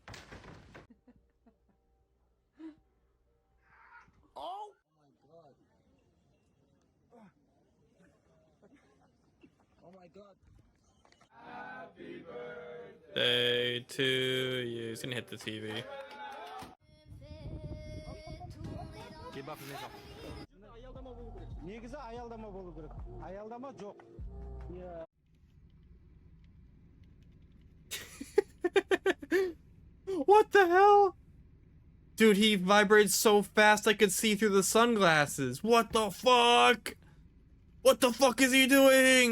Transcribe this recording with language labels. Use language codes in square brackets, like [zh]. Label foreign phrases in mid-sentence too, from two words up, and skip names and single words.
[en] Oh! Oh my god. Happy birthday to you. He's gonna hit the TV. [kk] негізі аялдама болу керек. Аялдама жоқ. [en] What the hell? Dude, he vibrates so fast I could see through the sunglasses. What the fuck? What the fuck is he doing?